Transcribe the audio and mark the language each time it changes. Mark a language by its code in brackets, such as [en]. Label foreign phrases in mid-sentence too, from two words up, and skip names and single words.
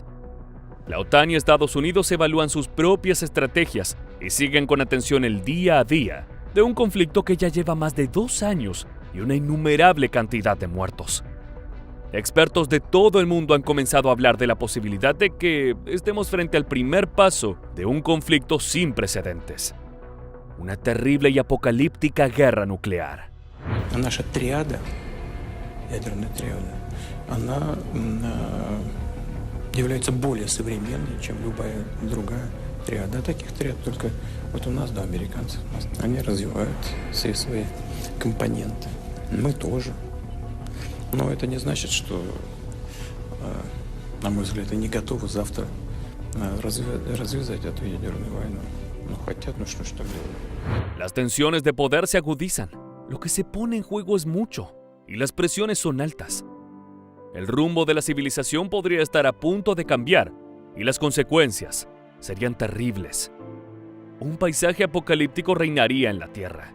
[es] La OTAN y Estados Unidos evalúan sus propias estrategias y siguen con atención el día a día de un conflicto que ya lleva más de 2 años y una innumerable cantidad de muertos. Expertos de todo el mundo han comenzado a hablar de la posibilidad de que estemos frente al primer paso de un conflicto sin precedentes. Una terrible y apocalíptica guerra nuclear. [ru] Наша триада, ядерная триада, она является более современной, чем любая другая триада. Таких триад только вот у нас, да, американцев. Они развивают все свои компоненты. Мы тоже. Но это не значит, что, на мой взгляд, они готовы завтра развязать эту ядерную войну. Но хотят, но что делать. [es] Las tensiones de poder se agudizan. Lo que se pone en juego es mucho y las presiones son altas. El rumbo de la civilización podría estar a punto de cambiar y las consecuencias serían terribles. Un paisaje apocalíptico reinaría en la Tierra.